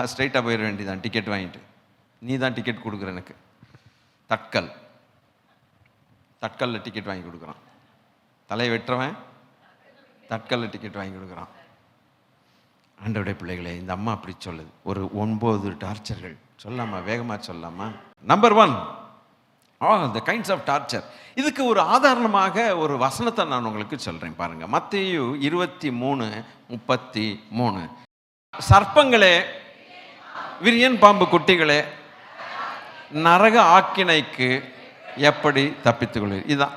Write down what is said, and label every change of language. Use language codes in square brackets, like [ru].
[ta] ஸ்ட்ரைட்டாக போயிட வேண்டியதான், டிக்கெட் வாங்கிட்டு. நீ தான் டிக்கெட் கொடுக்குற எனக்கு. தட்கல்ல டிக்கெட் வாங்கி கொடுக்குறான். தலையை வெட்டுறவன் தட்கல்ல டிக்கெட் வாங்கி கொடுக்குறான். ஆண்டவருடைய பிள்ளைகளே, இந்த அம்மா அப்படி சொல்லுது. ஒரு 9 டார்ச்சர்கள் சொல்லாமா? வேகமாக சொல்லாமா? [en] Number 1, the kinds of torture. [ta] இதுக்கு ஒரு ஆதாரணமாக ஒரு வசனத்தை நான் உங்களுக்கு சொல்றேன் பாருங்க. மத்தேயு 23:33. சர்ப்பங்களே, விரியன் பாம்பு குட்டிகளே, நரக ஆக்கினைக்கு எப்படி தப்பித்துக் கொள்வீர்?